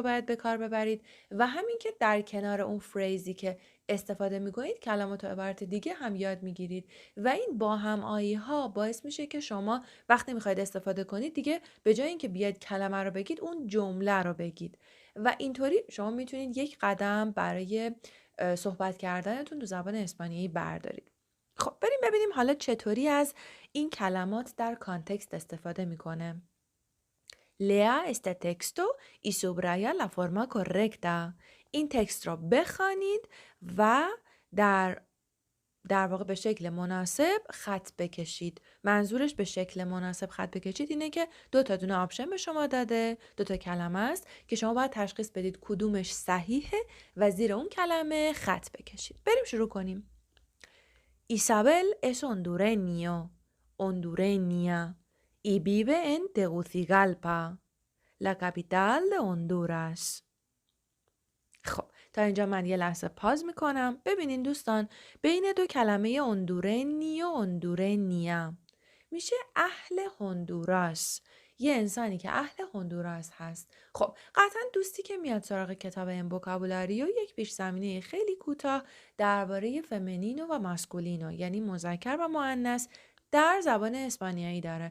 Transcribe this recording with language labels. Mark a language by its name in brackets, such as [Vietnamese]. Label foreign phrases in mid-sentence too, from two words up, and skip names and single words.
[Persian] باید به کار ببرید و همین که در کنار اون فریزی که استفاده میکنید کلمات و عبارت دیگه هم یاد میگیرید و این با هم آیی ها باعث میشه که شما وقتی میخواید استفاده کنید دیگه به جای اینکه بیاید کلمه رو بگید اون جمله رو بگید و اینطوری شما میتونید یک قدم برای صحبت کردنتون تو زبان اسپانیایی بردارید. خب بریم ببینیم حالا چطوری از این کلمات در کانتکست استفاده میکنه. [Spanish] Lea este texto y subraya la forma correcta. [Persian] این تکست را بخوانید و در واقع به شکل مناسب خط بکشید. منظورش به شکل مناسب خط بکشید اینه که دو تا دونه آپشن به شما داده، دو تا کلمه است که شما باید تشخیص بدید کدومش صحیحه و زیر اون کلمه خط بکشید. بریم شروع کنیم. [Spanish] Isabel es hondureña y vive en Tegucigalpa, la capital de Honduras. [Persian] خب تا اینجا من یه لحظه پاز میکنم. ببینین دوستان بین دو کلمه اوندورنی و اوندورنیا میشه اهل هندوراس. یه انسانی که اهل هندوراس هست. خب قطعا دوستی که میاد سراغ کتاب این وکابولاریو یک پیش زمینه خیلی کوتاه درباره فمینینو و ماسکولینو یعنی مذکر و مؤنث در زبان اسپانیایی داره.